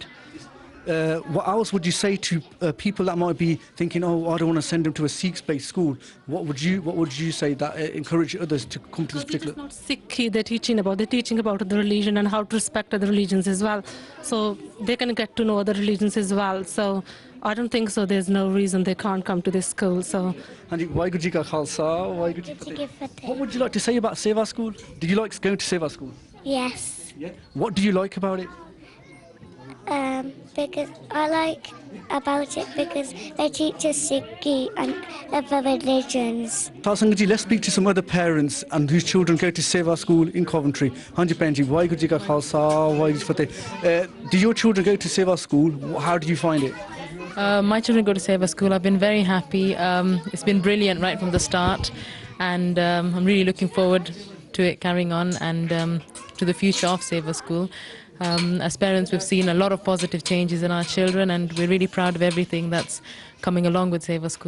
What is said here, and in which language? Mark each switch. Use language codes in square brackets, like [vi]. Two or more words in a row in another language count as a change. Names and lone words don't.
[en] What else would you say to people that might be thinking, oh, I don't want to send them to a Sikh-based school? What would you say that encourage others to come to this particular? It's not Sikhi they're teaching about. They're teaching about the religion and how to respect other religions as well. So they can get to know other religions as well. So I don't think so. There's no reason they can't come to this school. So. [pa] ਹਾਂਜੀ ਵਾਹਿਗੁਰੂ ਜੀ ਕਾ ਖਾਲਸਾ ਵਾਹਿਗੁਰੂ ਜੀ ਕੀ ਫਤਿਹ. [en] What would you like to say about Seva School? Did you like going to Seva School? Yes. Yeah. What do you like about it? Because I like about it because they teach us Sikhi and other religions. Sangat ji, let's speak to some other parents and whose children go to Seva School in Coventry. [pa] ਹਾਂਜੀ ਪੈਨਜੀ, ਵਾਹਿਗੁਰੂ ਜੀ ਕਾ ਖਾਲਸਾ, ਵਾਹਿਗੁਰੂ ਜੀ ਕੀ ਫ਼ਤਿਹ. [en] Do your children go to Seva School? How do you find it? My children go to Seva School. I've been very happy. It's been brilliant right from the start, and I'm really looking forward to it carrying on and to the future of Seva School. As parents, we've seen a lot of positive changes in our children, and we're really proud of everything that's coming along with Seva School.